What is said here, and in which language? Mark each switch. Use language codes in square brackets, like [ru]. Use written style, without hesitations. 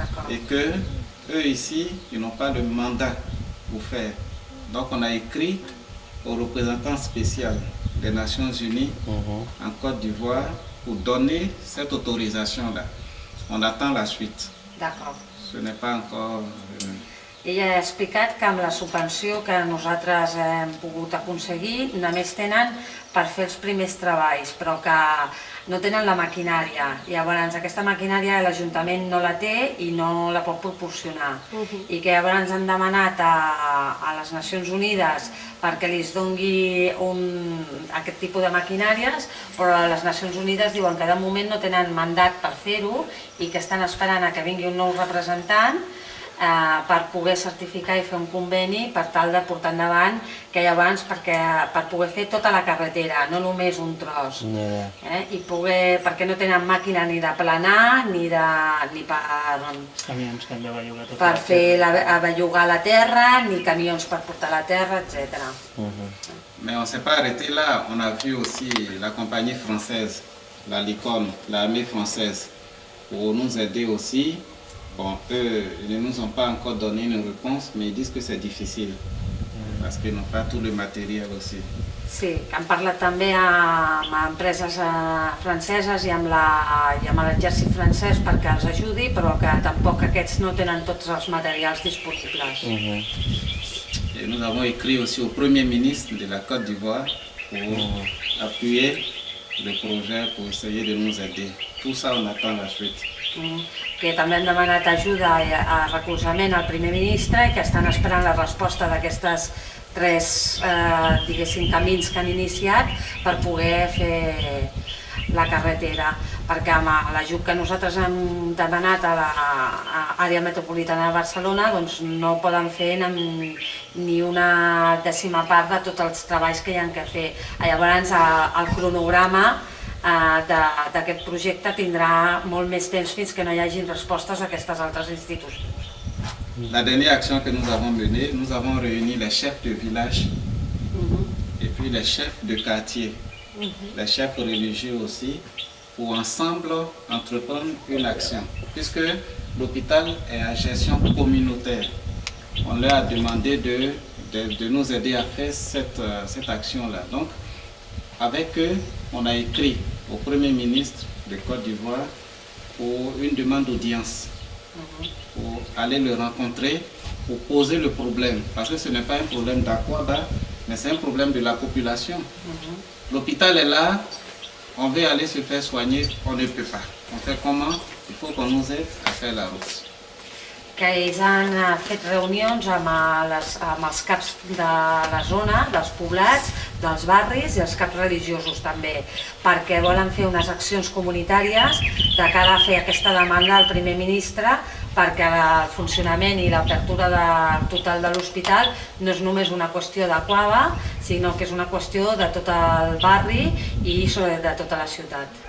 [fr] Et que eux ici, ils n'ont pas le mandat pour faire. Donc on a écrit au représentant spécial des Nations Unies en Côte d'Ivoire pour donner cette autorisation-là. On attend la suite. D'accord. Ce n'est pas encore venu. [ca] Ella ha explicat que amb la subvenció que nosaltres hem pogut aconseguir només tenen per fer els primers treballs, però que no tenen la maquinària. Llavors aquesta maquinària l'Ajuntament no la té i no la pot proporcionar. I que llavors han demanat a les Nacions Unides perquè li doni aquest tipus de maquinàries, però les Nacions Unides diuen que de moment no tenen mandat per fer-ho i que estan esperant a que vingui un nou representant per poder certificar i fer un conveni per tal de portar endavant que llavors per poder fer tota la carretera, no només un tros. I perquè no tenen màquina ni de planar ni per fer bellugar la terra, ni camions per portar la terra, etc. [fr] Mais on ne s'est pas arrêté là, on a vu aussi la compagnie française, la Licorne, l'armée française, pour nous aider aussi. Bon, eux, ils ne nous ont pas encore donné une réponse, mais ils disent que c'est difficile, parce qu'ils n'ont pas tout le matériel aussi. [ca] Sí, que han parlat també amb empreses franceses i amb l'exèrcit francès perquè els ajudi, però que tampoc aquests no tenen tots els materials disponibles. [fr] Et nous avons écrit aussi au Premier ministre de la Côte d'Ivoire pour appuyer le projet, pour essayer de nous aider. Tout ça, on attend la suite. [ca] Que també han demanat ajuda a recolzament al primer ministre i que estan esperant la resposta d'aquestes 3 camins que han iniciat per poder fer la carretera. Perquè amb l'ajut que nosaltres hem demanat a l'àrea metropolitana de Barcelona no poden fer ni una 10ª part de tots els treballs que hi ha que fer. Llavors el cronograma d'aquest projecte tindrà molt més temps fins que no hi hagin respostes a aquestes altres institucions. [fr] La dernière action que nous avons menée, nous avons réuni les chefs de village et puis les chefs de quartier, les chefs religieux aussi, pour ensemble entreprendre une action. Puisque l'hôpital est à gestion communautaire, on leur a demandé de nous aider à faire cette action-là. Donc, avec eux, on a écrit au Premier ministre de Côte d'Ivoire pour une demande d'audience, pour aller le rencontrer, pour poser le problème. Parce que ce n'est pas un problème d'Akwaba, mais c'est un problème de la population. L'hôpital est là, on veut aller se faire soigner, on ne peut pas. On fait comment? Il faut qu'on nous aide à faire la route. [ca] Que ells han fet reunions amb els caps de la zona, dels poblats, dels barris i els caps religiosos també, perquè volen fer unes accions comunitàries de cara a fer aquesta demanda al primer ministre perquè el funcionament i l'apertura total de l'hospital no és només una qüestió d'Akwaba, sinó que és una qüestió de tot el barri i de tota la ciutat.